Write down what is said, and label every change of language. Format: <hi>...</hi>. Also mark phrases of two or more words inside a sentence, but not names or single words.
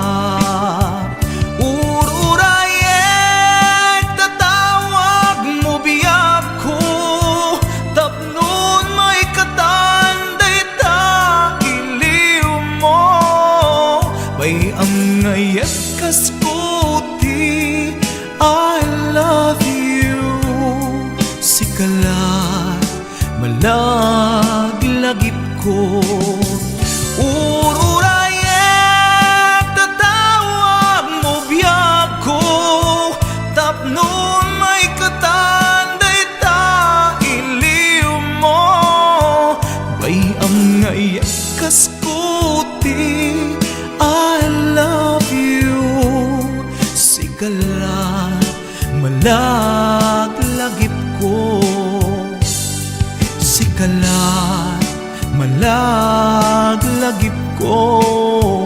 <ilo>Ururayek tatawag mo biyag ko, tapnon may katanday ta iliw mo. Bayam ngayek kaskuti</ilo> <en>I love you,</en> <ilo>sikalat malaglagip ko. Ururayek tatawag mo biyag ko, tapnon may katanday ta iliw mo. Bayam ngayek kaskuti</ilo> <en>I love you,</en> <ilo>sikalat malaglagip ko. Sikalat malaglagip ko.</ilo>